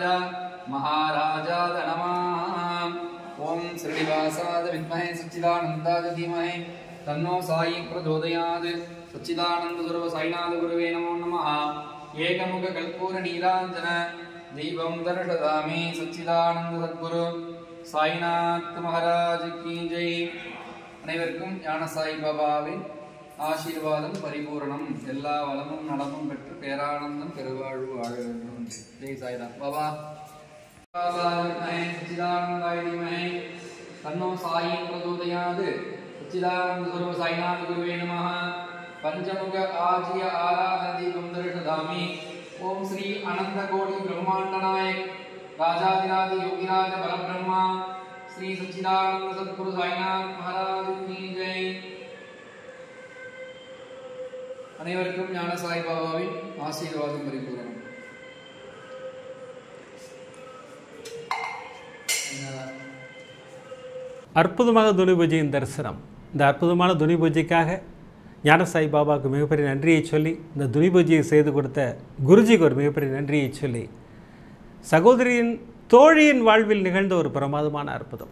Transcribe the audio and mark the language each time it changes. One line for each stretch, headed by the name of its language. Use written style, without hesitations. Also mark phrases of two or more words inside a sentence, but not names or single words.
Sanskrit: महाराजाय नमः ओम श्रीनिवासाय विद्महे सच्चिदानन्दाय धीमहि तन्नो साई प्रचोदयात् सच्चिदानंद गुरु साईनाथ गुरुवे नमो नमः एकमुख कल्पूर नीलांजन दीपं दर्शयामि सच्चिदानंद सद्गुरु साईनाथ
Hindi: महाराज की जय
Tamil: அனைவருக்கும் ஞான சாய் பாபாவின் ஆசீர்வாதம் பரிபூரணம் எல்லா வளமும் நலமும் பெற்று பேரானந்தம் பெருவாழ்வு வாழ வேண்டும் ஜெய் சாய்ராம் பாபா
Sanskrit: सच्चिदानंदाय धीमहि तन्नो साई प्रचोदयात् सच्चिदानंद गुरु साईनाथ गुरुवे नमः पंचमुख आज्य आराधन दीपं दर्शयामि ओम श्री अनंत कोटि ब्रह्मांड नायक राजाधिराज योगिराज परब्रह्मा श्री सच्चिदानंद सद्गुरु साईनाथ
Hindi: महाराज की जय
Tamil: அனைவருக்கும் ஞான சாய் பாபாவின் ஆசீர்வாதம் பரிபூரணம் அற்புதமாக துணி பூஜையின் தரிசனம். இந்த அற்புதமான துணி பூஜைக்காக ஞான சாய் பாபாவுக்கு மிகப்பெரிய நன்றியை சொல்லி, இந்த துணி பூஜையை செய்து கொடுத்த குருஜிக்கு ஒரு மிகப்பெரிய நன்றியை சொல்லி, சகோதரியின் தோழியின் வாழ்வில் நிகழ்ந்த ஒரு பிரமாதமான அற்புதம்.